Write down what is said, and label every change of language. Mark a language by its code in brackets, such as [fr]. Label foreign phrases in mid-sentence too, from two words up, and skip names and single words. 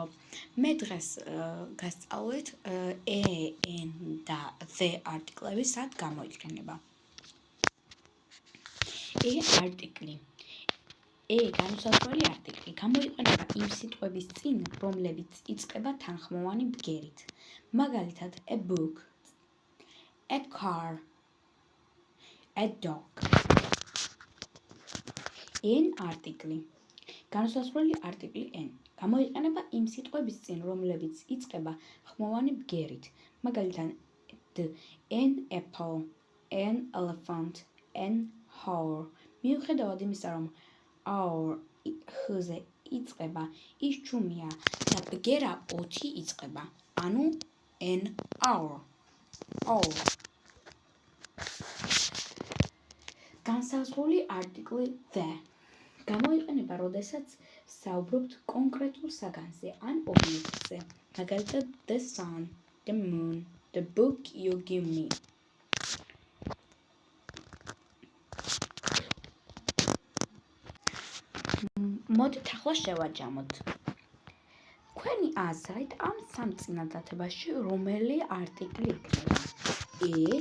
[ka] მე დღეს გასწავლეთ an და the არტიკლები სად გამოიყენება. არტიკლი. განუსაზღვრელი არტიკლი გამოიყენება იმ სიტყვების წინ, რომლებიც იწყება თანხმოვანი ბგერით. მაგალითად, [en] a book, a car, a dog. [ka] an არტიკლი. განუსაზღვრელი არტიკლი n გამოიყენება იმ სიტყვების წინ, რომლებიც იწყება ხმოვანი ბგერით. მაგალითად, [en] an apple, an elephant, an hour. [ka] მიუხედავად იმისა, რომ hour ხ-ზე იწყება, ის ჩუმია და ბგერა 20 იწყება, ანუ [en] an hour. [ka] განსაზღვრული არტიკლი the გამოიყენება, როდესაც საუბრობთ კონკრეტულ საგანზე ან ობიექტზე. მაგალითად, [en] the sun, the moon, the book you give me. [ka] მოდით ახლა შევაჯამოთ. თქვენი აზრით ამ სამ წინადადებაში რომელი არტიკლი იქნება?